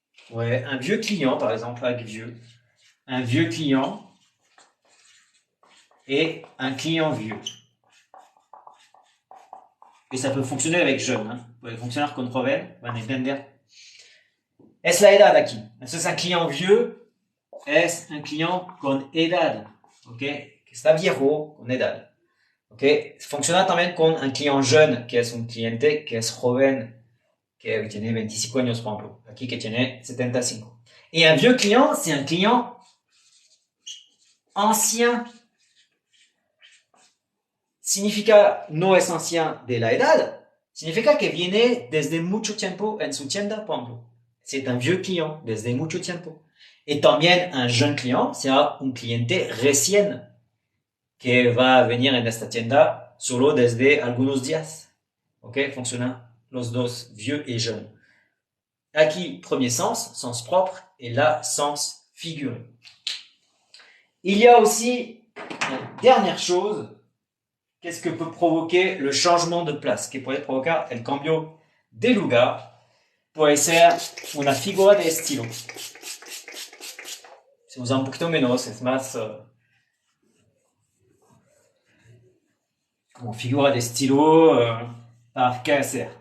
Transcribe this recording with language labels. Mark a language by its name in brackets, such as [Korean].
[French] Ouais, un vieux client, par exemple, avec vieux. Un vieux client et un client vieux. Et ça peut fonctionner avec jeune. Hein. [Spanish] Puede funcionar con joven, van a entender. Es la edad aquí. Entonces, [French] un client vieux [Spanish] es un client con edad. ¿Ok? Que está viejo, con edad. ¿Ok? Funciona también con [French] un client jeune, [Spanish] que es un cliente que es joven, que tiene 25 años, por ejemplo. Aquí que tiene 75. [French] Et un vieux client, c'est un client ancien. [Spanish] Significa no es ancien de la edad. Significa que viene desde mucho tiempo en su tienda, por ejemplo. [French] C'est un vieux client [Spanish] desde mucho tiempo. [French] Et [Spanish] también [French] un jeune client, [Spanish] será un cliente recién que va a venir en esta tienda solo desde algunos días. ¿Ok? Funciona los dos, [French] vieux et jeune. [Spanish] Aquí, [French] premier sens, sens propre, et là, sens figuré. Il y a aussi une dernière chose. Qu'est-ce que peut provoquer le changement de place? [Spanish] Que puede provocar el cambio de lugar? Puede ser una figura de estilo. Se usa un poquito menos, es más como figura de estilo para qué hacer?